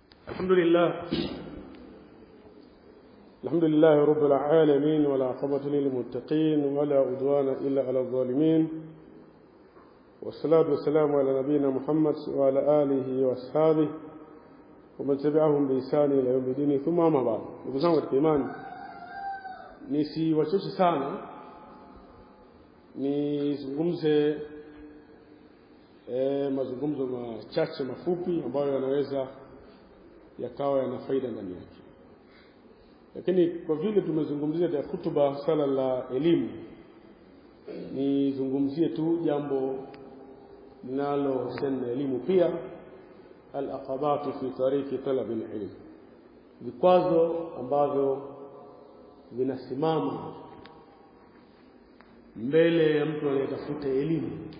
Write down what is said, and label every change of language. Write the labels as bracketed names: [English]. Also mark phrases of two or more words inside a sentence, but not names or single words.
[Arabic] الحمد لله رب العالمين، ولا عقبة للمتقين ولا عدوان إلا على الظالمين، والصلاة والسلام على نبينا محمد وعلى آله وأصحابه ومن تبعهم بإحسان إلى يوم الدين. ثم أما بعد، [Swahili] ndugu zangu katika imani, nisiwachoshi sana nizungumze mazungumzo machache mafupi ambayo yanaweza yakawa yana faida ndani yake. Lakini kwa vile tumezungumzia ya hutuba sala la elimu, nizungumzie tu jambo linalohusiana na elimu pia, [Arabic] العقبات في طريق طلب العلم, [Swahili] vikwazo ambavyo vinasimama mbele ya mtu anayetafuta elimu.